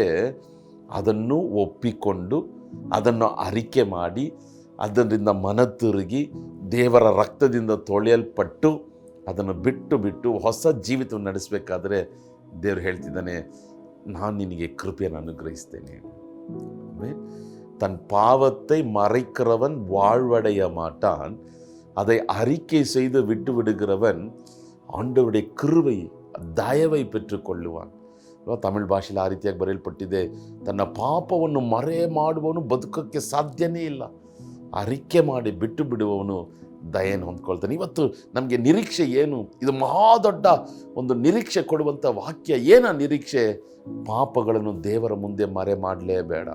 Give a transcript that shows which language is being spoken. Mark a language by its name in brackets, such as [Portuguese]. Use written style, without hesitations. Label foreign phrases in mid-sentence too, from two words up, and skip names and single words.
[Kannada] ಅದನ್ನು ಒಪ್ಪಿಕೊಂಡು ಅದನ್ನು ಅರಿಕೆ ಮಾಡಿ ಅದರಿಂದ ಮನ ತಿರುಗಿ ದೇವರ ರಕ್ತದಿಂದ ತೊಳೆಯಲ್ಪಟ್ಟು ಅದನ್ನು ಬಿಟ್ಟು ಹೊಸ ಜೀವಿತವನ್ನು ನಡೆಸಬೇಕಾದ್ರೆ ದೇವರು ಹೇಳ್ತಿದ್ದಾನೆ, ನಾನು ನಿನಗೆ ಕೃಪೆಯನ್ನು ಅನುಗ್ರಹಿಸ್ತೇನೆ. [Tamil] தன் பாவத்தை மறைக்கிறவன் வாழ்வடைய மாட்டான், அதை அறிக்கை செய்து விட்டு விடுகிறவன் ஆண்டவருடைய கிருபை ದಯவை பெற்றுக்கொள்ளுவான். [Kannada] ತಮಿಳ್ ಭಾಷೆಯಲ್ಲಿ ಆ ರೀತಿಯಾಗಿ ಬರೆಯಲ್ಪಟ್ಟಿದೆ, ತನ್ನ ಪಾಪವನ್ನು ಮರೆ ಮಾಡುವವನು ಬದುಕೋಕ್ಕೆ ಸಾಧ್ಯನೇ ಇಲ್ಲ, ಅರಿಕೆ ಮಾಡಿ ಬಿಟ್ಟು ಬಿಡುವವನು ದಯೆಯನ್ನು ಹೊಂದ್ಕೊಳ್ತಾನೆ. ಇವತ್ತು ನಮಗೆ ನಿರೀಕ್ಷೆ ಏನು? ಇದು ಮಹಾದೊಡ್ಡ ಒಂದು ನಿರೀಕ್ಷೆ ಕೊಡುವಂಥ ವಾಕ್ಯ. ಏನ ನಿರೀಕ್ಷೆ? ಪಾಪಗಳನ್ನು ದೇವರ ಮುಂದೆ ಮರೆ ಮಾಡಲೇಬೇಡ.